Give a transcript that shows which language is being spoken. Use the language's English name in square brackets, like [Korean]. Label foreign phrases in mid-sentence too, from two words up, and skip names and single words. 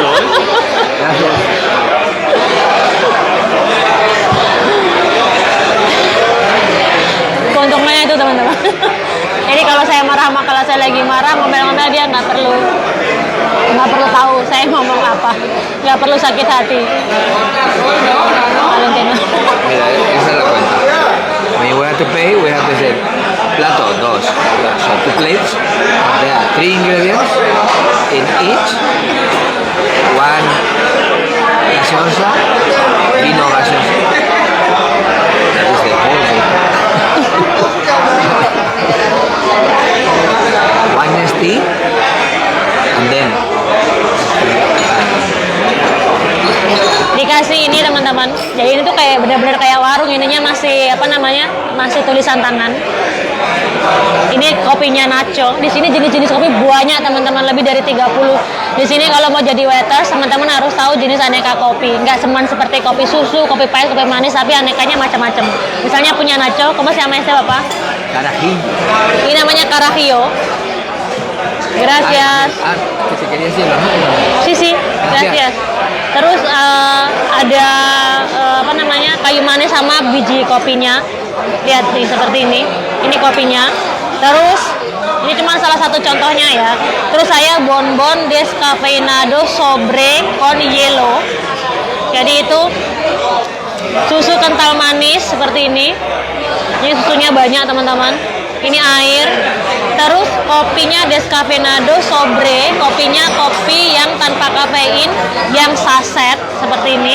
[Indonesian] Keuntungannya itu teman-teman. Jadi kalau saya marah, kalau saya lagi marah ngomel-ngomel, dia nggak perlu tahu saya ngomong apa, nggak perlu sakit hati. Valentino. [Spanish] Mira, esa es la cuenta. [English] When we have to pay, we have to say [Spanish] plato, dos. [English] So 2 plates. There are 3 ingredients in each. [Spanish] 1 gaseosa, vino gaseosa. [English] That is the whole thing. 1 tea, and then [Indonesian] dikasih ini teman-teman. Jadi ini tuh kayak benar-benar kayak warung, ininya masih masih tulisan tangan. Ini kopinya Nacho. Di sini jenis-jenis kopi banyak teman-teman, lebih dari 30. Di sini kalau mau jadi waiters, teman-teman harus tahu jenis aneka kopi. Nggak cuman seperti kopi susu, kopi pahit, kopi manis, tapi anekanya macam-macam. Misalnya punya Nacho, [Spanish] ¿cómo se llama este [Indonesian] Bapak? carajillo. Ini namanya Carajillo. [Spanish] Gracias. Que te quería decirlo, ¿no? Sí, gracias. [Indonesian] Terus ada kayu manis sama biji kopinya. Lihat nih seperti ini. Ini kopinya. Terus ini cuma salah satu contohnya ya. Terus saya [Spanish] bonbon descafeinado sobre con hielo. [Indonesian] Jadi itu susu kental manis seperti ini. Ini susunya banyak teman-teman. Ini air. Terus kopinya [Spanish] Descafeinado Sobre, [Indonesian] kopinya kopi yang tanpa kafein, yang saset seperti ini.